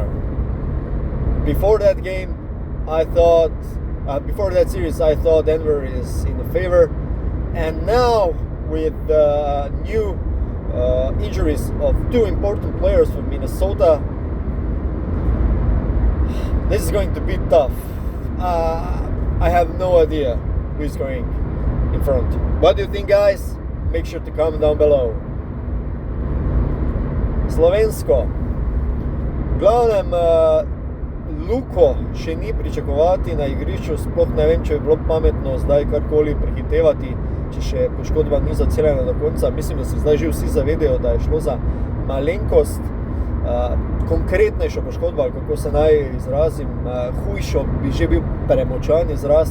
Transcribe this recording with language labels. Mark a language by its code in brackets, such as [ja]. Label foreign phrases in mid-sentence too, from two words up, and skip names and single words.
[en] Before that series, I thought Denver is in the favor, and now with the new injuries of 2 important players from Minnesota, this is going to be tough. I have no idea who is going in front. What do you think, guys? Make sure to comment down below. [sl] Slovensko. V glavnem, Luko še ni pričakovati na igrišču, sploh ne vem, če bi bilo pametno zdaj karkoli prehitevati, če še poškodba ni zaceljena do konca. Mislim, da se zdaj že vsi zavedajo, da je šlo za malenkost, konkretnejšo poškodbo, ali kako se naj izrazim, hujšo bi že bil premočan izraz.